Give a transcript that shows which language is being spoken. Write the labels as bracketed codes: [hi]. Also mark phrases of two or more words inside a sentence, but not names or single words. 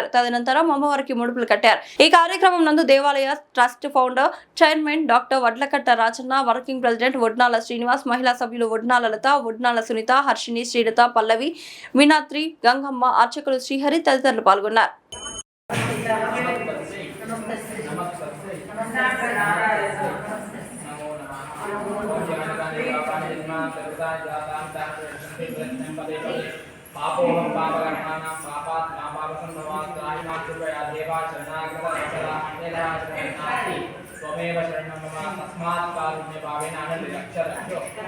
[te] తదనంతరం అమ్మవారికి ముడుపులు కట్టారు. ఈ కార్యక్రమం నందు దేవాలయ ట్రస్ట్ ఫౌండర్ చైర్మన్ డాక్టర్ వడ్లకట్ట రాజన్న, వర్కింగ్ ప్రెసిడెంట్ వడ్నాల శ్రీనివాస్, మహిళా సభ్యులు వడ్నాల లత, వడ్నాల సునీత, హర్షిని, శ్రీలత, పల్లవి, వినాత్రి, గంగమ్మ, అర్చకులు శ్రీహరి తదితరులు పాల్గొన్నారు. [sa] पापोहं पापकर्माणां पापात् पापावसंभवात् त्राहिमातृया देवा शरणागतवत्सला अन्यथा शरणं नास्ति त्वमेव शरणं मम तस्मात् कारुण्यभावेन अनन्यरक्षरक्षो